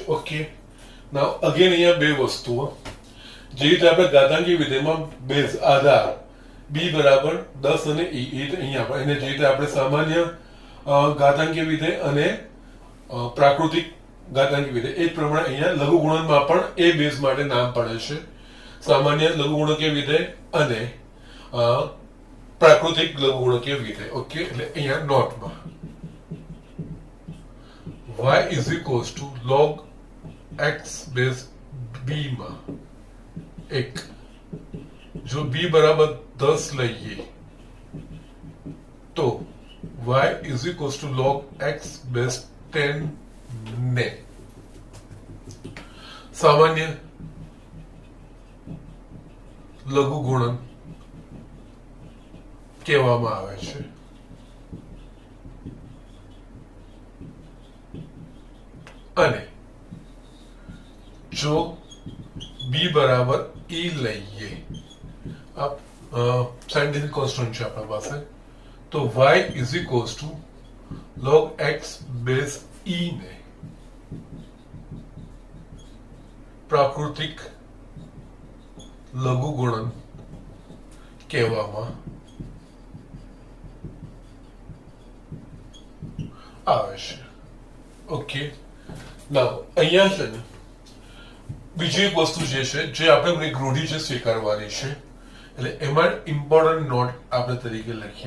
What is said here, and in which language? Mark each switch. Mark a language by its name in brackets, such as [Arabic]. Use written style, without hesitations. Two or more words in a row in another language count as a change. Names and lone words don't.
[English] okay, now again [Gujarati] અહીંયા બે વસ્તુઓ, જે રીતે આપણે ઘાતાંકી વિધેયમાં બેઝ આધાર b બરાબર 10 અને e, એ અહીંયા આપણે એને જે રીતે આપણે સામાન્ય ઘાતાંકીય વિધેય અને પ્રાકૃતિક ઘાતાંકીય વિધેય એ પ્રમાણે અહીંયા લઘુગુણનમાં પણ એ બેઝ માટે નામ પડે છે, સામાન્ય લઘુગુણકીય વિધેય અને પ્રાકૃતિક લઘુગુણકીય વિધેય. ઓકે, એટલે અહીંયા નોટમાં [English] y is equals to log x base b [Gujarati] માં એક, જો b બરાબર 10 લઈએ તો [English] y is equals to log x base 10 [Gujarati] ને સામાન્ય લઘુગુણન કહેવામાં આવે છે. અને જો b બરાબર e લઈએ, આ [English] scientific constant [Gujarati] છે આપણા પાસે, તો [English] y is equals to log x base e [Gujarati] ને પ્રાકૃતિક લઘુગુણન કહેવામાં આવે છે. [English] okay, now [Gujarati] અહીંયા છે ને બીજી એક વસ્તુ જે છે, જે આપણે એક રૂઢિ છે સ્વીકારવાની છે, એટલે એમાં [English] important note [Gujarati] આપણે તરીકે લખીએ.